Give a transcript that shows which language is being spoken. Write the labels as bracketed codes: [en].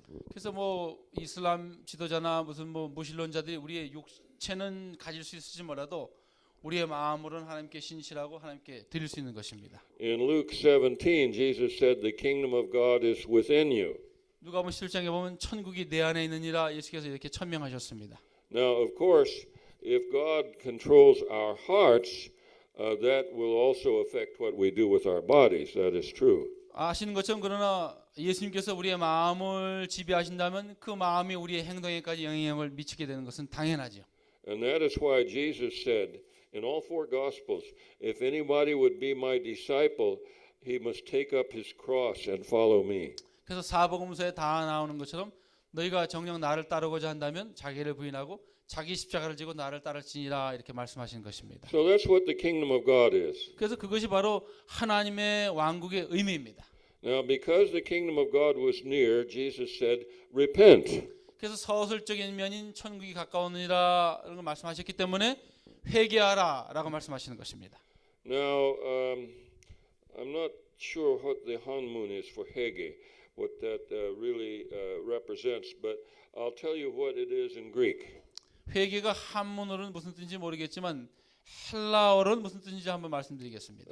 [ko] 그래서 뭐 이슬람 지도자나 무슨 뭐 무신론자들이 우리의 육체는 가질 수 있을지 몰라도 우리의 마음으로는 하나님께 신실하고 하나님께 드릴 수 있는 것입니다. [en] In Luke 17, Jesus said, "The kingdom of God is within you." [ko] 누가복음 17장에 보면 천국이 내 안에 있느니라 예수께서 이렇게 천명하셨습니다. [en] Now, of course, if God controls our hearts, that will also affect what we do with our bodies. That is true. [ko] 아시는 것처럼 그러나 예수님께서 우리의 마음을 지배하신다면 그 마음이 우리의 행동에까지 영향을 미치게 되는 것은 당연하죠. [en] And that is why Jesus said in all four Gospels, if anybody would be my disciple, he must take up his cross and follow me. [ko] 그래서 사복음서에 다 나오는 것처럼 너희가 정녕 나를 따르고자 한다면 자기를 부인하고 자기 십자가를 지고 나를 따를지니라 이렇게 말씀하신 것입니다. [en] So that's what the kingdom of God is. [ko] 그래서 그것이 바로 하나님의 왕국의 의미입니다. [en] Now, because the kingdom of God was near, Jesus said, repent. [ko] 그래서 서술적인 면인 천국이 가까우니라 이런 걸 말씀하셨기 때문에 회개하라라고 말씀하시는 것입니다. [en] Now, I'm not sure what the Hanmun is for Hege, what that really represents, but I'll tell you what it is in Greek. [ko] 회개가 한문어로는 무슨 뜻인지 모르겠지만 헬라어로는 무슨 뜻인지 한번 말씀드리겠습니다.